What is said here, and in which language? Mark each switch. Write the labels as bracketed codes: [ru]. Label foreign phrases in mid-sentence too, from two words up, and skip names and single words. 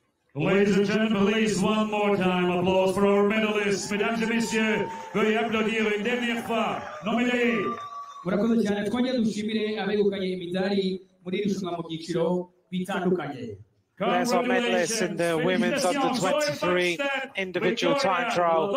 [en] Ladies and gentlemen, please, one more time, applause for our medalists. [fr] Mesdames et messieurs, veuillez applaudir une dernière fois. Nominee. [rw] murakoze cyane twongere dushimire abegukanye imidari muri iri rushanwa mu byiciro bitandukanye. [en] There's our medalists in the women's under 23 individual time trial.